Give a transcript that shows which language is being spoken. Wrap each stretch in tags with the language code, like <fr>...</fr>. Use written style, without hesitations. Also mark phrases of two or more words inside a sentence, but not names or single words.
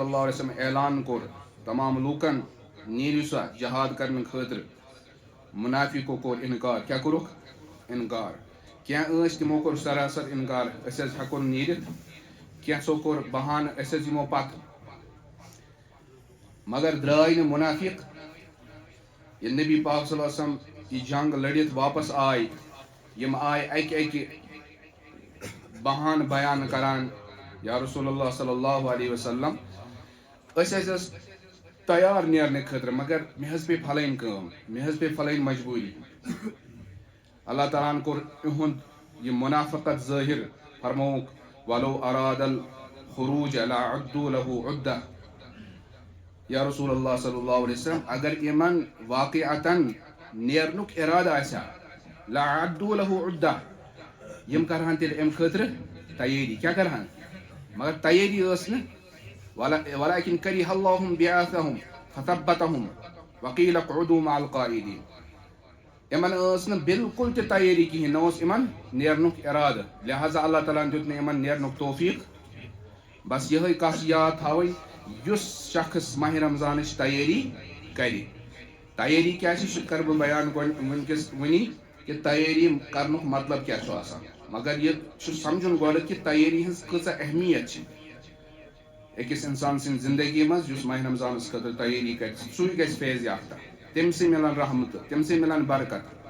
<ar>اللہ علیہ وسلم</ar> <ks>اعلان کوٚر تمام لوٗکن نیٖرِو سا جہاد کرنہٕ خٲطرٕ مُنافِقو کوٚر اِنکار کیٛاہ کوٚرُکھ اِنکار کینٛہہ ٲسۍ تِمو کوٚر سراسر اِنکار أسۍ حظ ہٮ۪کو نہٕ نیٖرِتھ کینٛژھو کوٚر بہانہٕ أسۍ حظ یِمو پتہٕ مگر درٛاے نہٕ مُنافِق ییٚلہِ نبی پاک</ks> <ar>صلی اللہ علیہ وسلم</ar> <ks>یہِ جنگ لٔڑِتھ واپس آے یِم آے اکہِ اکہِ بہانہٕ بیان کران</ks> <ar>یا رسول اللہ صلی اللہ علیہ وسلم</ar> <ks>أسۍ حظ ٲسۍ تیار نیرنہٕ خٲطرٕ مگر مےٚ حظ پیٚیہِ پھلٲنۍ کٲم مےٚ حظ پیٚیہِ پھلٲنۍ مجبوٗری اللہ تعالیٰ ہن کوٚر یِہُنٛد یہِ مُنافقت ظٲہِر فرمووُکھ</ks> <ar>ولو اراد الخروج لعدوا له عدة یا رسول اللہ صلی اللہ علیہ وسلم</ar> <ks>اگر یِمن واقعتن نیرنُک اِرادٕ آسہِ ہا</ks> <ar>لعدوا له عدة</ar> <ks>یِم کرہن تیٚلہِ اَمہِ خٲطرٕ تیٲری کیٛاہ کرہن مگر تیٲری ٲس نہٕ</ks> <ar>ولكن كره الله بعاثهم فثبتهم وقيل اقعدوا مع القاعدين</ar> <ks>یِمن ٲس نہٕ بالکل تہِ تیٲری کِہینۍ نہ اوس یِمن نیرنُک اِرادٕ لہٰذا اللہ تعالیٰ ہن دیُت نہٕ یِمن نیرنُک توفیٖق بس یِہے کتھ یاد تھاوٕنۍ یُس شخص ماہِ رمضانٕچ تیٲری کرِ تیٲری کیٛاہ چھِ سُہ کرٕ بہٕ بیان وٕنکیٚس وٕنی کہِ تیٲری کرنُک مطلب کیٛاہ چھُ آسان مگر یہِ چھُ سمجُن گۄڈٕ کہِ تیٲری ہٕنٛز کۭژاہ اہمیت چھِ أکِس اِنسان سٕنٛدِ زندگی منٛز یُس ماہِ رمضانس خٲطرٕ تیٲری کرِ سُے گژھِ فیض یافتہ تٔمسٕے مِلن رحمتہٕ تٔمسٕے مِلن برکت</ks>